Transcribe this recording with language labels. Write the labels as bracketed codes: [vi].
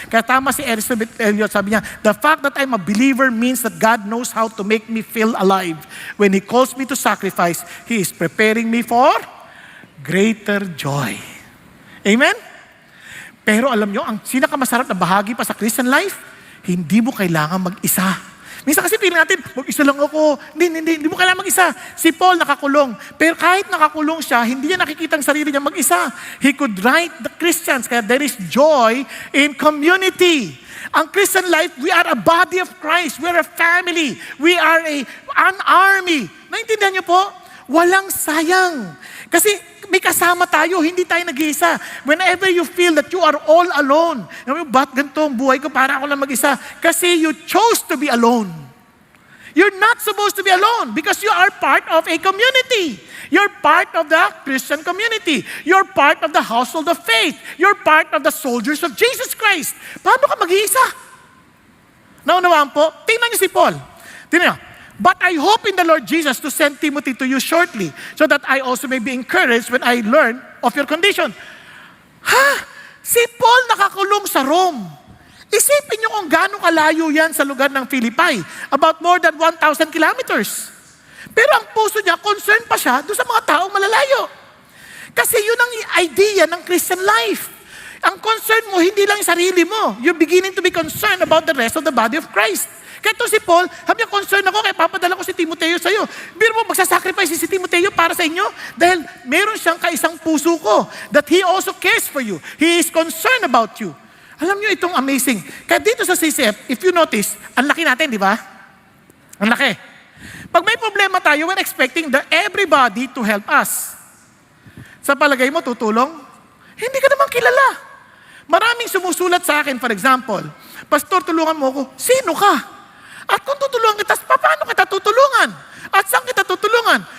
[tl] Kaya tama si Elizabeth Elliot, sabi niya, [en] the fact that I'm a believer means that God knows how to make me feel alive. When He calls me to sacrifice, He is preparing me for greater joy. Amen? [tl] Pero alam nyo, ang pinakamasarap na bahagi pa sa Christian life, hindi mo kailangan mag-isa. Minsan kasi feeling natin, mag-isa lang ako. Hindi mo kailangan mag-isa. Si Paul nakakulong. Pero kahit nakakulong siya, hindi niya nakikita ang sarili niya mag-isa. [en] He could write the Christians, kaya there is joy in community. Ang Christian life, we are a body of Christ. We are a family. We are an army. [tl] Naintindihan niyo po? Walang sayang. Kasi may kasama tayo, hindi tayo nag-iisa. [en] Whenever you feel that you are all alone, [tl] ba't ganito ang buhay ko, para ako lang mag-isa? [en] Kasi you chose to be alone. You're not supposed to be alone because you are part of a community. You're part of the Christian community. You're part of the household of faith. You're part of the soldiers of Jesus Christ. [tl] Paano ka mag-iisa? Naunawaan po? Tingnan niyo si Paul. Tingnan niyo. [en] But I hope in the Lord Jesus to send Timothy to you shortly, so that I also may be encouraged when I learn of your condition. [tl] Ha? Si Paul nakakulong sa Rome. Isipin niyo kung gaano kalayo yan sa lugar ng Philippi. [en] About more than 1,000 kilometers. [tl] Pero ang puso niya, concerned pa siya doon sa mga taong malalayo. Kasi yun ang idea ng Christian life. Ang concern mo, hindi lang yung sarili mo. [en] You're beginning to be concerned about the rest of the body of Christ. [tl] Kaya ito si Paul, sabi niya, concern ako, kaya papadala ko si Timoteo sa'yo. Biro mo, magsasacrifice si Timoteo para sa inyo dahil meron siyang kaisang puso ko [en] that he also cares for you. He is concerned about you. [tl] Alam niyo itong amazing. Kaya dito sa CCF, [en] if you notice, [tl] ang laki natin, di ba? Ang laki. Pag may problema tayo, [en] we're expecting everybody to help us. [tl] Sa palagay mo, tutulong? Hindi ka naman kilala. Maraming sumusulat sa akin, [en] for example, [tl] Pastor, tulungan mo ako. Sino ka? At kung tutulungan kita, paano kita tutulungan? At saan kita tutulungan?